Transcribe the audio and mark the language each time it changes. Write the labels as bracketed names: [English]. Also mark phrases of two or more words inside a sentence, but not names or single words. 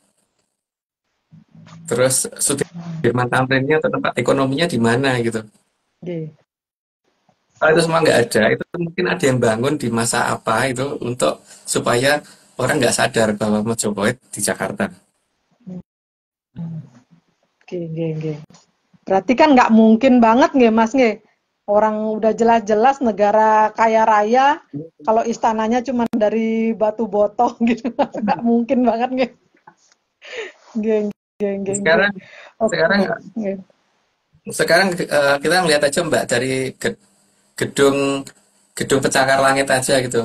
[Indonesian] Terus Sudirman Tamrinnya atau tempat ekonominya di mana gitu. Kalau itu semua nggak ada, itu mungkin ada yang bangun di masa apa itu untuk supaya orang nggak sadar bahwa Majapahit di Jakarta. Oke. Berarti kan nggak mungkin banget nggih Mas nggih. Orang udah jelas-jelas negara kaya raya, kalau istananya cuma dari batu botol gitu, nggak mungkin banget nggih. Sekarang kita ngeliat aja Mbak dari gedung pencakar langit aja gitu.